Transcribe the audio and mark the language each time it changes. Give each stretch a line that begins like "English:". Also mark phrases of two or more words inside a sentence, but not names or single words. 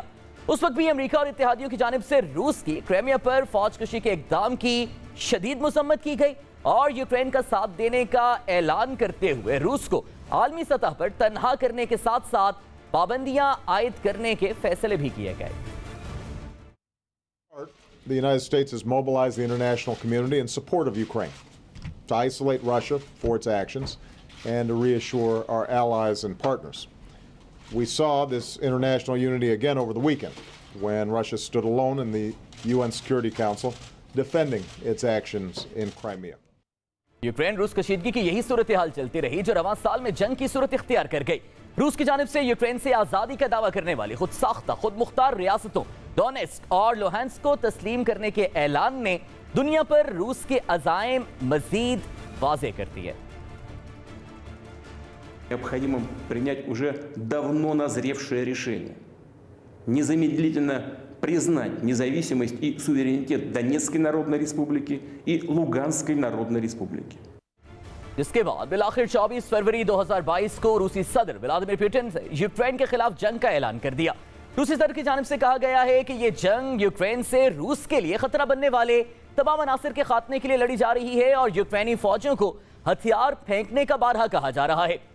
Urdu: اس وقت بھی امریکہ اور اتحادیوں کی جانب سے روس کی کریمیا پر فوج کشی کے اقدام کی شدید مذمت کی گئی اور یوکرین کا ساتھ دینے کا اعلان کرتے ہوئے روس کو عالمی سطح پر تنہا کرنے کے ساتھ ساتھ پابندیاں عائد کرنے کے فیصلے بھی کیے گئے.
English: The United States has mobilized the international community in support of Ukraine to isolate Russia for its actions and to reassure our allies and partners. We saw this international unity again over the weekend when Russia stood alone in the UN Security Council defending its actions in Crimea.
Urdu: یوکرین روس کشیدگی کی یہی صورت حال چلتی رہی جو رواں سال میں جنگ کی صورت اختیار کر گئی. روس کی جانب سے یوکرین سے آزادی کا دعویٰ کرنے والی خود ساختہ خود مختار ریاستوں ڈونیٹسک اور لوہانسک کو تسلیم کرنے کے اعلان نے دنیا پر روس کے عزائم مزید واضح کر دی ہے.
Russian: Необходимо принять уже давно назревшее решение. Незамедлительно признать независимость и суверенитет Донецкой Народной Республики и Луганской Народной Республики.
Urdu: جس کے بعد بالآخر 24 فروری 2022 کو روسی صدر ولادیمیر پوتن نے یوکرین کے خلاف جنگ کا اعلان کر دیا. روسی صدر کی جانب سے کہا گیا ہے کہ یہ جنگ یوکرین سے روس کے لیے خطرہ بننے والے تمام عناصر کے خاتمے کے لیے لڑی جا رہی ہے اور یوکرینی فوجوں کو ہتھیار پھینکنے کا بارہا کہا جا رہا ہے.